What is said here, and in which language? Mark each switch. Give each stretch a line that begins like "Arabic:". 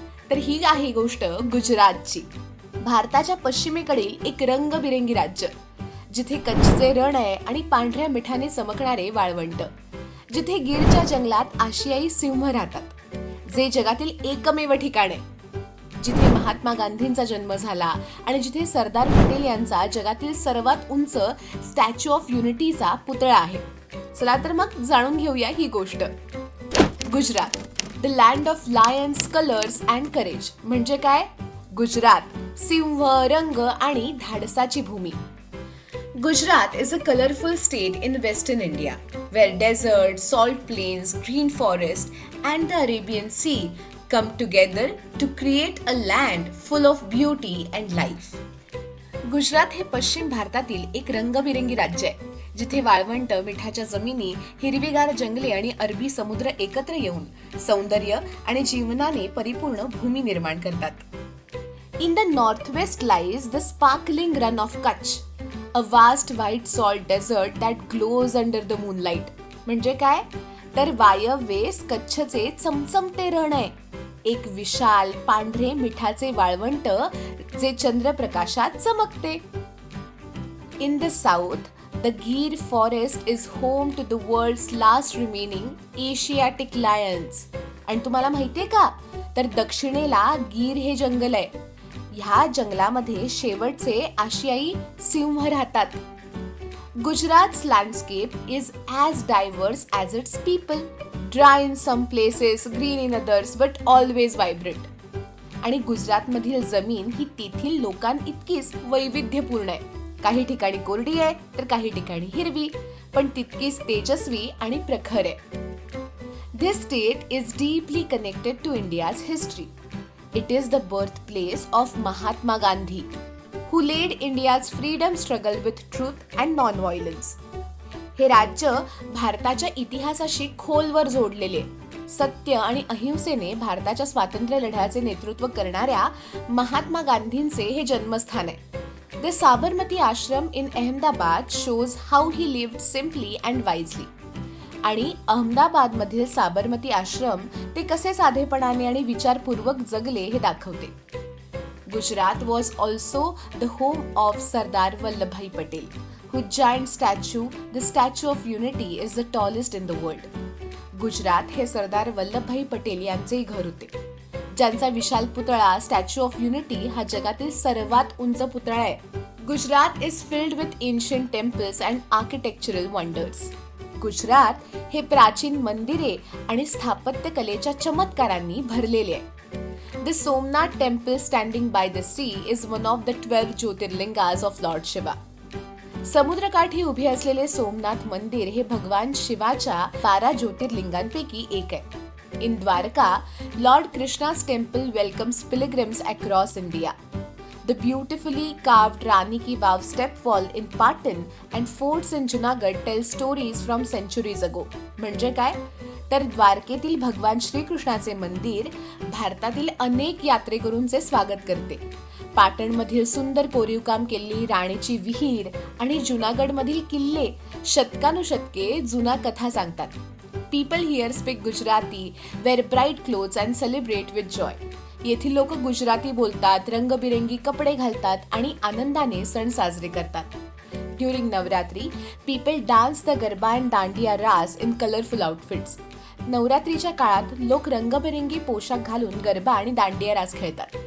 Marathi: तर ही आहे गोष्ट गुजरातची. भारताच्या पश्चिमेकडील एक रंगबिरंगी राज्य, जिथे कच्चे रण आहे आणि पांढऱ्या मिठाने चमकणारे वाळवंट, जिथे गिरच्या जंगलात आशियाई सिंह राहतात, जे जगातील एकमेव ठिकाण आहे, जिथे महात्मा गांधींचा जन्म झाला आणि जिथे सरदार पटेल यांचा जगातील सर्वात उंच स्टॅच्यू ऑफ युनिटीचा पुतळा आहे. चला तर मग जाणून घेऊया ही गोष्ट.
English: Gujarat, the land of lions, colours and courage.
Marathi: म्हणजे काय? गुजरात, सिंह, रंग आणि धाडसाची भूमी.
English: Gujarat is a colorful state in western India, where desert, salt plains, green forest, and the Arabian Sea come together to create a land full of beauty and life.
Marathi: Gujarat हे पश्चिम भारतातील एक रंगबिरंगी राज्य आहे, जिथे वाळवंट, मिठाच्या जमिनी, हिरवीगार जंगले आणि अरबी समुद्र एकत्र येऊन सौंदर्य आणि जीवनाने परिपूर्ण भूमी निर्माण करतात.
English: In the northwest lies the sparkling run of Kutch, a vast white salt desert that glows under the moonlight.
Marathi: म्हणजे काय? तर वायव्येस कच्छचे चमचमते रण आहे, एक विशाल पांढरे मिठाचे वाळवंट जे चंद्रप्रकाशात चमकते.
English: In the south, the Gir forest is home to the world's last remaining Asiatic lions.
Marathi: आणि तुम्हाला माहितीये का, तर दक्षिणेला गीर हे जंगल आहे. ह्या जंगलामध्ये शेवटचे आशियाई सिंह राहतात.
English: Gujarat's landscape is as diverse as its people, dry in some places, green in others, but always vibrant.
Marathi: आणि गुजरातमधील जमीन ही तेथील लोकांइतकीच वैविध्यपूर्ण आहे. काही ठिकाणी कोरडी आहे तर काही ठिकाणी हिरवी, पण तितकीच तेजस्वी आणि प्रखर आहे.
English: This state is deeply connected to India's history. It is the birthplace of Mahatma Gandhi, who led India's freedom struggle with truth and non-violence.
Marathi: हे राज्य भारताच्या इतिहासाशी खोलवर जोडलेले, सत्य आणि अहिंसेने भारताच्या स्वातंत्र्य लढ्याचे नेतृत्व करणाऱ्या महात्मा गांधींचे हे जन्मस्थान आहे.
English: The Sabarmati Ashram in Ahmedabad shows how he lived simply and wisely.
Marathi: आणि अहमदाबाद मधील साबरमती आश्रम ते कसे साधेपणाने आणि विचारपूर्वक जगले हे दाखवते.
English: Gujarat was also the home of Sardar Vallabhbhai Patel, whose giant statue, the Statue of Unity, is the tallest in the world.
Marathi: Gujarat हे सरदार वल्लभभाई पटेल यांचेही घर होते, ज्यांचा विशाल पुतळा स्टॅच्यू ऑफ युनिटी हा जगातील सर्वात उंच पुतळा आहे.
English: Gujarat is filled with ancient temples and architectural wonders.
Marathi: Gujarat हे प्राचीन मंदिरे आणि स्थापत्य कलेच्या चमत्कारांनी भरलेले आहे.
English: The Somnath temple standing by the sea is one of the 12 jyotirlingas of Lord Shiva.
Marathi: समुद्रकाठी उभे असलेले सोमनाथ मंदिर हे भगवान शिवाच्या 12 ज्योतिर्लिंगांपैकी एक आहे.
English: In Dwarka, Lord Krishna's temple welcomes pilgrims across India. The beautifully carved Rani Ki Vav stepwall in Patan and forts in Junagadh tell stories from centuries ago.
Marathi: म्हणजे काय? तर द्वारकेतील भगवान श्रीकृष्णाचे मंदिर भारतातील अनेक यात्रेकरूंचे स्वागत करते. पाटणमधील सुंदर कोरीवकाम केलेली राणीची विहीर आणि जुनागडमधील किल्ले शतकानुशतके जुना कथा सांगतात.
English: People here speak Gujarati, wear bright clothes and celebrate with joy.
Marathi: येथील लोक गुजराती बोलतात, रंगबिरंगी कपडे घालतात आणि आनंदाने सण साजरे करतात.
English: During Navratri, people dance the Garba and Dandiya Ras in colorful outfits.
Marathi: नवरात्रीच्या काळात लोक रंगबिरंगी पोशाख घालून गरबा आणि दांडिया रास खेळतात.